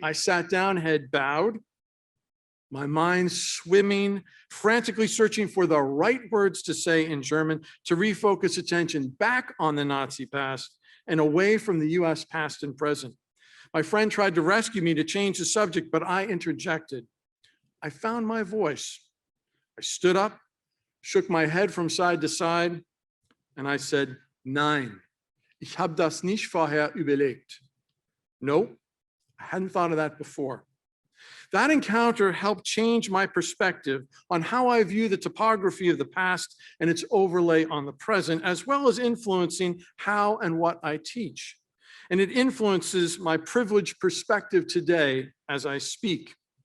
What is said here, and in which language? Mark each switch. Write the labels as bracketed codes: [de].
[en] I sat down, head bowed, my mind swimming, frantically searching for the right words to say in German to refocus attention back on the Nazi past and away from the US past and present. My friend tried to rescue me to change the subject, but I interjected. I found my voice. I stood up, shook my head from side to side, and I said, [de] Nein, ich habe das nicht vorher überlegt. [en] Nope, I hadn't thought of that before. That encounter helped change my perspective on how I view the topography of the past and its overlay on the present, as well as influencing how and what I teach. And it influences my privileged perspective today as I speak.